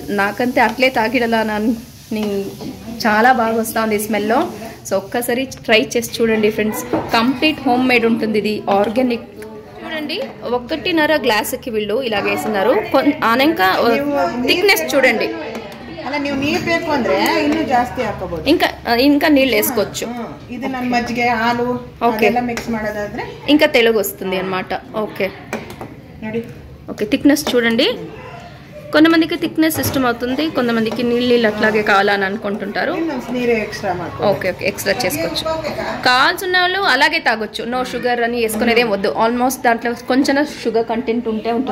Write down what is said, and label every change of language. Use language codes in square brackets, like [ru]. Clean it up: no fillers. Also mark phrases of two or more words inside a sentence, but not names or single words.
[te] నాకంతే అట్లే తాగిడలా చాలా బాగా వస్తూ ఉంది స్మెల్లో. సో ఒక్కసారి ట్రై చేసి చూడండి ఫ్రెండ్స్. [en] complete home made [te] ఉంటుంది. ఇది ఆర్గానిక్. చూడండి, 1.5 గ్లాసుకి వీళ్ళు ఇలా వేస్తున్నారు. ఆనంక థిక్నెస్ చూడండి. [kn] ಅಲ್ಲ ನೀವು ನೀರು ಬೇಕು ಅಂದ್ರೆ ಇನ್ನೂ ಜಾಸ್ತಿ ಹಾಕೋಬಹುದು. [te] ఇంకా నీళ్ళు వేసుకోవచ్చు. [kn] ಇದು ನಮ್ಮ ಮಜ್ಜಿಗೆ ಹಾಲು ಅದೆಲ್ಲ ಮಿಕ್ಸ್ ಮಾಡೋದಾದ್ರೆ [te] ఇంకా తెలుగు వస్తుంది అన్నమాట. ఓకే [kn] ನೋಡಿ, [te] ఓకే థిక్నెస్ చూడండి. కొంతమందికి థిక్నెస్ ఇష్టం అవుతుంది, కొంతమందికి నీళ్ళు అట్లాగే కావాలని అనుకుంటుంటారు. [en] okay okay extra [te] చేసుకోవచ్చు. కావాల్సిన వాళ్ళు అలాగే తాగొచ్చు. [en] no sugar [te] అని వేసుకునేదేం వద్దు. ఆల్మోస్ట్ దాంట్లో కొంచెం [en] sugar content [te] ఉంటుంది.